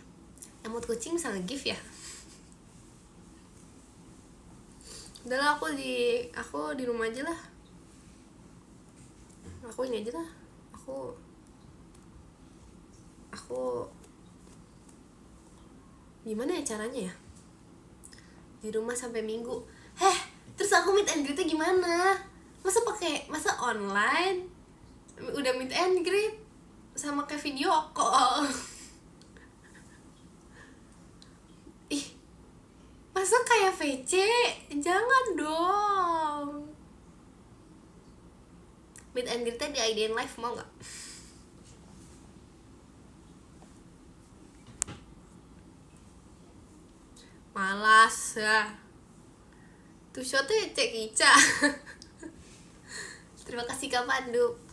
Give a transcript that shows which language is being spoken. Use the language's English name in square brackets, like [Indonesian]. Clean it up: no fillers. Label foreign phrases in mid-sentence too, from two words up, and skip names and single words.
[Indonesian] Emot kucing bisa nge-gift ya? Udahlah, aku di rumah aja lah. Aku ini aja lah. Aku gimana ya caranya ya? Di rumah sampai Minggu. Terus aku [English] meet and greet [Indonesian] gimana? Masa online? Udah [English] meet and greet [Indonesian] sama kayak [English] video call. [Indonesian] Masa kayak VC? Jangan dong. [English] Meet and greet- [Indonesian] nya di IDN Live, mau gak? Malas ya. Tuh shotnya cek Ica. Terima kasih Kak Pandu.